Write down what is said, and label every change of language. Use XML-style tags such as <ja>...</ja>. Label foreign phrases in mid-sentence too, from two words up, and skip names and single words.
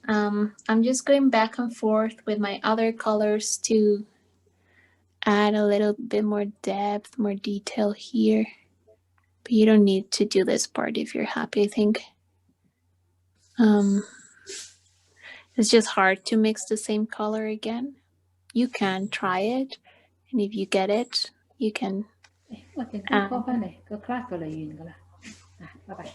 <en>I'm just going back and forth with my other colors to add a little bit more depth, more detail here. But you don't need to do this part if you're happy, I think. It's just hard to mix the same color again. You can try it, and if you get it, you can.</en> <yue>我陣間 call 翻嚟，個 class 就嚟完㗎啦。拜拜。</yue>